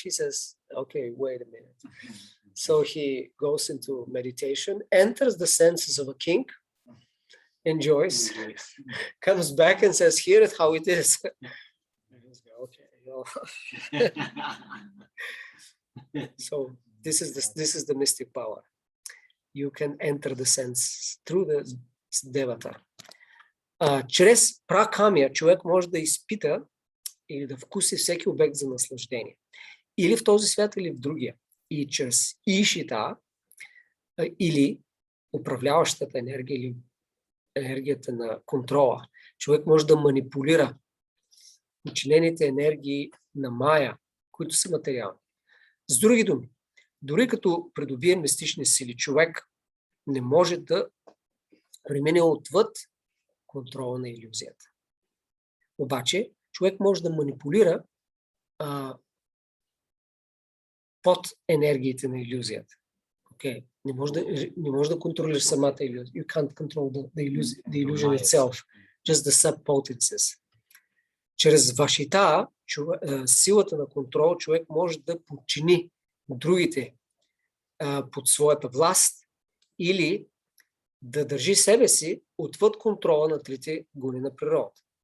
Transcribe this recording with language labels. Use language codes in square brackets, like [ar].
[en] He says, okay, wait a minute. So he goes into meditation, enters the senses of a king, enjoys, comes back and says, here is how it is. know. So this is the mystic power. You can enter the sense through the devata. [bg] Чрез пракамия човек може да изпита или да вкуси всеки обект за наслаждение. Или в този свят, или в другия. И чрез ишита, или управляващата енергия, или енергията на контрола, човек може да манипулира подчинените енергии на Майя, които са материални. С други думи, дори като придобие мистични сили, човек не може да премине отвъд контрола на илюзията. Обаче, човек може да манипулира под енергиите на илюзията. [en] Okay. [bg] Не може да контролираш самата илюзия. [en] You can't control the illusion itself, just the subpotencies. [bg] Чрез вашита, силата на контрол, човек може да подчини другите под своята власт или да държи себе си отвъд контрола на трите гони на природата.